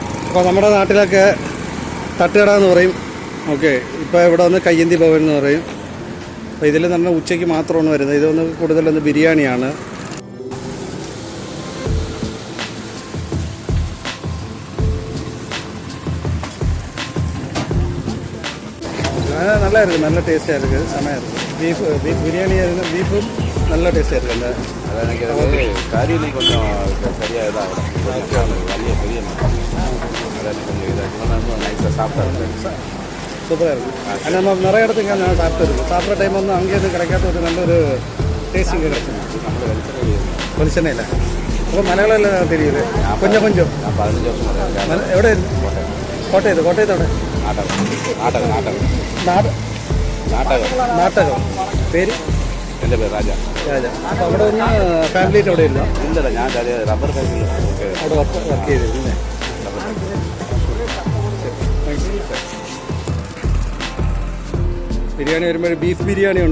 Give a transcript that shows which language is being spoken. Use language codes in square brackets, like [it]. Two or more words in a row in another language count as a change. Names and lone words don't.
[ml] അപ്പോൾ നമ്മുടെ നാട്ടിലൊക്കെ തട്ടുകട എന്ന് പറയും. ഓക്കെ, ഇപ്പോൾ ഇവിടെ വന്ന് കയ്യന്തി ഭവൻ എന്ന് പറയും. അപ്പോൾ ഇതിൽ തന്നെ ഉച്ചയ്ക്ക് മാത്രമാണ് വരുന്നത്. ഇതൊന്ന് കൂടുതലൊന്ന് ബിരിയാണിയാണ്. [ta] நல்லாயிருக்கு, நல்ல டேஸ்ட்டாக இருக்குது, செமையாக இருக்குது. பீஃப் பிரியாணி ஆയിരുന്നു, பீஃபும் நல்ல டேஸ்ட்டாக இருக்குது. அந்த அதை எனக்கு கறியிலையும் கொஞ்சம் சரியாக இதாகும், பெரிய பெரிய அதை கொஞ்சம் இதாக நைஸாக சாப்பிட்டா இருந்தேன். சூப்பராக இருக்குது. ஆனால் நம்ம நிறைய இடத்துக்கு நான் சாப்பிட்டுருக்கு. சாப்பிட்ற டைம் வந்து அங்கேயிருந்து கிடைக்காத ஒரு நல்ல ஒரு டேஸ்ட் இங்கே கிடைச்சிது. வெளிச்சென்னை இல்லை, അപ്പോൾ മലയാളം தெரியுது கொஞ்சம் கொஞ்சம். [ml] ഞാൻ 15 വർഷം എവിടെയായിരുന്നു? കോട്ടയത്ത്. കോട്ടയത്ത് എവിടെ? നാട്ടകം. പേര്? എൻ്റെ പേര് രാജ. അപ്പോൾ അവിടെ ഒന്ന് ഫാമിലിയിട്ട് അവിടെ ഇല്ല? ഇല്ലല്ല, ഞാൻ റബ്ബർ ഫാക്ടറിയിൽ അവിടെ വർക്ക് ചെയ്തിരുന്നേ. ബിരിയാണി വരുമ്പോൾ ബീഫ് ബിരിയാണി ഉണ്ട്.